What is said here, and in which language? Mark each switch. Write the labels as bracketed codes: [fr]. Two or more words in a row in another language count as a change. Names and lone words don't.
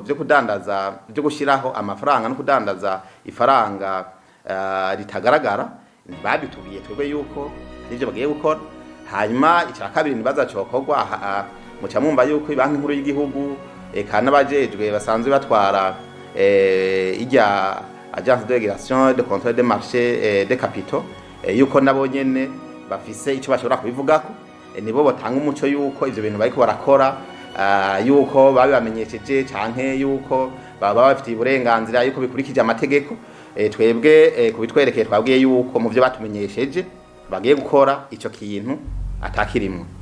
[rn] byo kudandaza byo gushiraho amafaranga no kudandaza ifaranga ritagaragara babitubiye twebwe yuko nivyo bagiye gukora hanyuma icya kabiri nibaza cokorwa muca mumva yuko ibanki nkuru y'igihugu eka n'abajejwe basanzwe batwara ijya [fr] agence de régulation de contrôle des marchés des capitaux [rn] yuko nabo nyene bafise ico bashobora kubivugako nibo botanga umuco yuko ivyo bintu bariko barakora yuko babamenyesheje canke yuko baba bafite uburenganzira yuko bikurikije amategeko twebwe kubitwerekeye twabwiye yuko mu byo batumenyesheje bagiye gukora ico kintu atakirimwe.